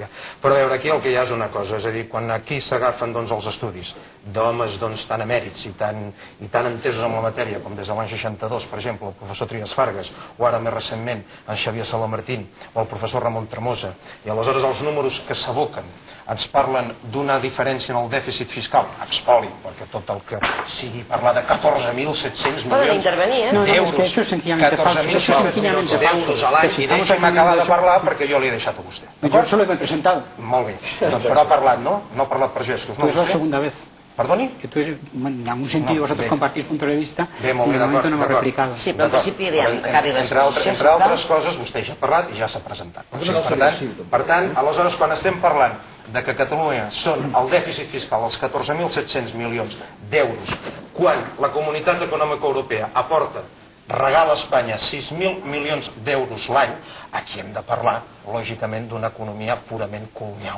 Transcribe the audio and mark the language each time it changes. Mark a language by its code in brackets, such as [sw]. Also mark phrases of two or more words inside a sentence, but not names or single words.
[ca] Però a veure, aquí el que hi ha és una cosa, és a dir, quan aquí s'agafen els estudis d'homes tan emèrits i tan entesos en la matèria com des de l'any 62, per exemple, el professor Trias Fargas, o ara més recentment en Xavier Salamartín o el professor Ramon Tremosa, i aleshores els números que s'aboquen ens parlen d'una diferència en el dèficit fiscal, expoli, perquè tot el que sigui parlar de 14.700 milions d'euros, 14.700 milions d'euros a l'any, i deixi'm acabar de parlar perquè jo l'he deixat a vostè. [es] Jo solo me he presentado. [ca] Molt bé, però ha parlat, ¿no? No ha parlat per gestos. [es] Pues es la segunda vez. [ca] ¿Perdoni? [es] Que tú, en algún sentido, vosotros compartís puntos de vista y de momento no hemos replicado. [ca] Sí, però en principi acabi l'exposició. Entre altres coses, vostè ja ha parlat i ja s'ha presentat. Per tant, aleshores, quan estem parlant de que Catalunya són el dèficit fiscal els 14.700 milions d'euros, quan la Comunitat Econòmica Europea aporta, regala a Espanya 6.000 milions d'euros l'any, aquí hem de parlar, lògicament, d'una economia purament colonial.